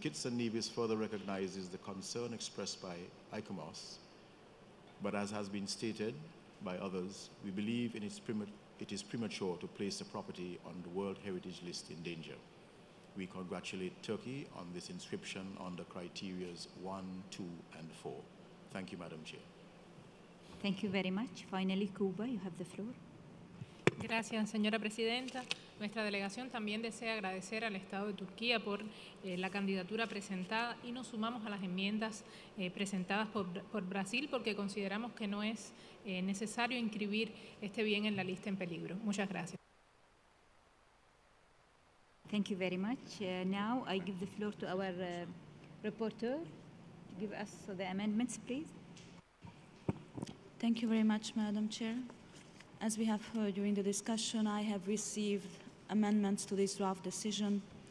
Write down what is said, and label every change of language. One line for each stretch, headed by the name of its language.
English: Kitts and Nevis further recognizes the concern expressed by ICOMOS, but as has been stated by others, we believe it is premature to place the property on the World Heritage List in danger. We congratulate Turkey on this inscription under criterias 1, 2, and 4. Thank you, Madam Chair. Thank you very much. Finally, Cuba, you have the floor.
Spanish: Gracias, señora presidenta. Nuestra delegación también desea agradecer al Estado de Turquía por la candidatura presentada y nos sumamos a las enmiendas presentadas por Brasil porque consideramos que no es necesario inscribir este bien en la lista en peligro. Muchas gracias.
English: Thank you very much. Now I give the floor to our reporter to give us the amendments, please. Thank you very much, Madam Chair. As we have heard during the discussion, I have received amendments to this draft decision.